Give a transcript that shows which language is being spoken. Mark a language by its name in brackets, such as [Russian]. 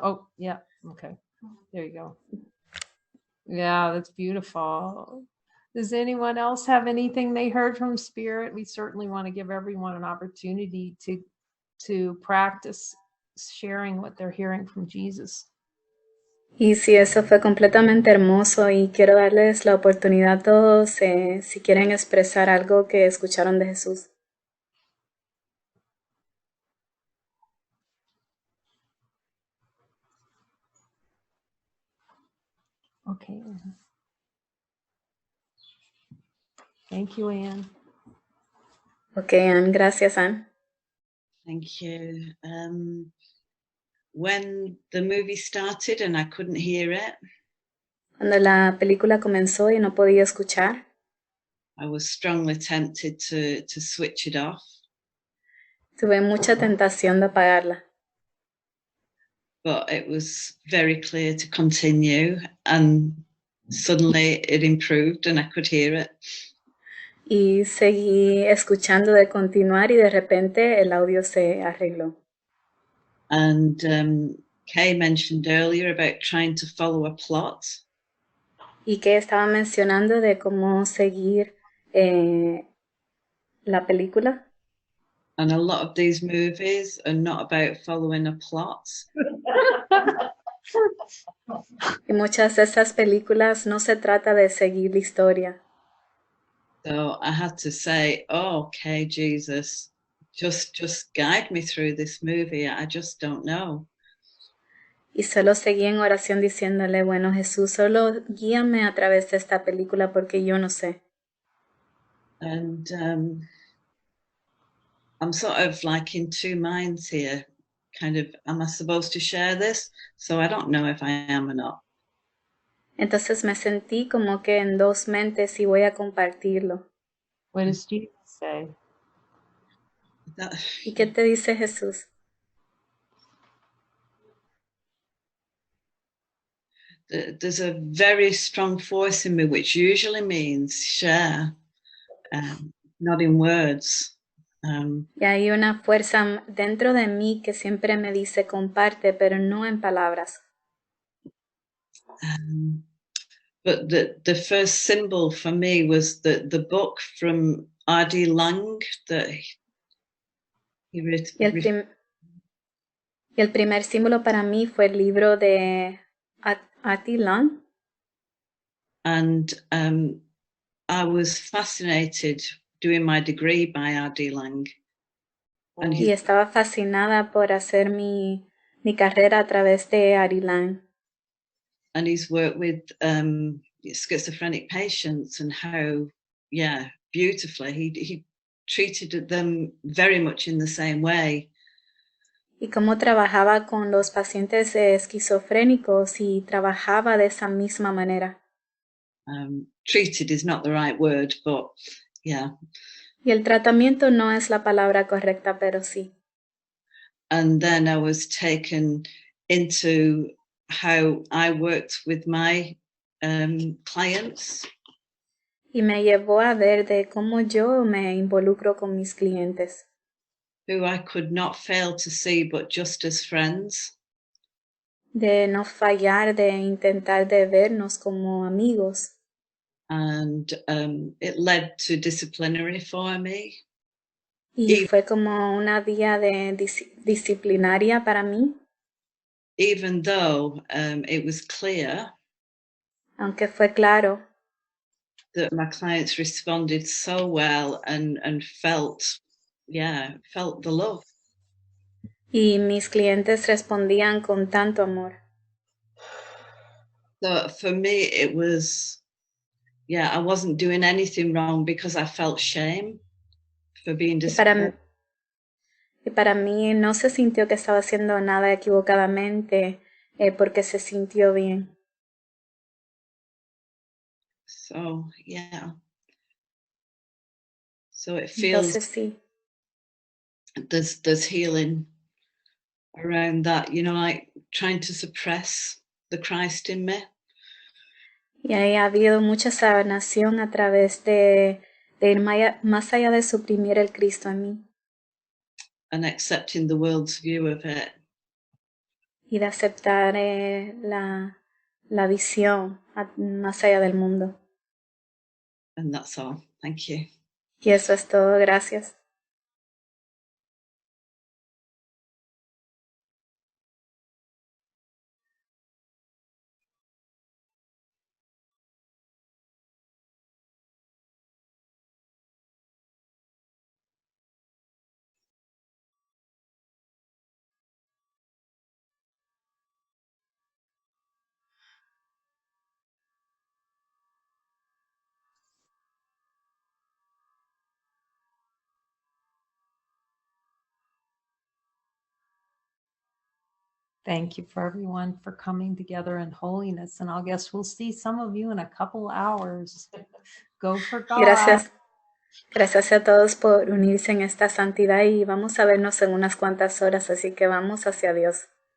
[English] Oh, yeah. Okay. There you go. Yeah, that's beautiful. Does anyone else have anything they heard from Spirit? We certainly want to give everyone an opportunity to practice sharing what they're hearing from Jesus. [Spanish] Y sí, eso fue completamente hermoso y quiero darles la oportunidad a todos si quieren expresar algo que escucharon de Jesús. [English] Okay. Thank you, Anne. [Spanish] Ok, Ann, gracias, Ann. [English] Thank you. When the movie started and I couldn't hear it, [Spanish] Cuando la película comenzó y no podía escuchar, [English] I was strongly tempted to switch it off. [Spanish] tuve mucha tentación de apagarla, [English] But it was very clear to continue, and suddenly it improved and I could hear it. [Spanish] y seguí escuchando de continuar y de repente el audio se arregló. [English] And Kay mentioned earlier about trying to follow a plot. [Spanish] Y que estaba mencionando de cómo seguir la película. [English] And a lot of these movies are not about following a plot. [Spanish] Y muchas de estas películas no se trata de seguir la historia. [English] So I had to say, oh, okay, Jesus, just guide me through this movie. I just don't know. [Spanish] Y solo seguí en oración diciéndole, bueno, Jesús, solo guíame a través de esta película porque yo no sé. [English] And I'm sort of like in two minds here. Kind of, am I supposed to share this? So I don't know if I am or not. [Spanish] Entonces me sentí como que en dos mentes y voy a compartirlo. [English] What does Jesus say? [Spanish] ¿Y qué te dice Jesús? [English] There's a very strong force in me, which usually means share, not in words. [Spanish] Y hay una fuerza dentro de mí que siempre me dice comparte, pero no en palabras. [English] But the first symbol for me was the book from R.D. Lang that he wrote. [Spanish] Y el primer símbolo para mí fue el libro de R.D. Lang. [English] And I was fascinated doing my degree by R.D. Lang. And [Spanish] Y estaba fascinada por hacer mi carrera a través de R.D. Lang. [English] And his work with schizophrenic patients and how, beautifully he treated them very much in the same way. [Spanish] Y cómo trabajaba con los pacientes esquizofrénicos y trabajaba de esa misma manera. [English] Treated is not the right word, but yeah. [Spanish] Y el tratamiento no es la palabra correcta, pero sí. [English] And then I was taken into how I worked with my clients. [Spanish] Y me llevó a ver de cómo yo me involucro con mis clientes. [English] Who I could not fail to see, but just as friends. [Spanish] De no fallar, de intentar de vernos como amigos. [English] And it led to disciplinary for me. [Spanish] Y fue como una vía de disciplinaria para mí. [English] Even though it was clear. [Spanish] Aunque fue claro. [English] that my clients responded so well and felt the love. [Spanish] Y mis clientes respondían con tanto amor. [English] So for me, it was, I wasn't doing anything wrong because I felt shame for being disappointed. [Spanish] Y para mí no se sintió que estaba haciendo nada equivocadamente porque se sintió bien. [English] So, So it feels [Spanish] Entonces sí. [English] There's healing around that, like trying to suppress the Christ in me. [Spanish] Y ahí ha habido mucha sanación a través de ir más allá de suprimir el Cristo en mí. [English] And accepting the world's view of it. [Spanish] Y de aceptar la visión más allá del mundo. [English] And that's all. Thank you. [Spanish] Y eso es todo. Gracias. [English] Thank you for everyone for coming together in holiness. And I guess we'll see some of you in a couple hours. Go for God. [Spanish] Gracias. Gracias a todos por unirse en esta santidad y vamos a vernos en unas cuantas horas, así que vamos hacia Dios.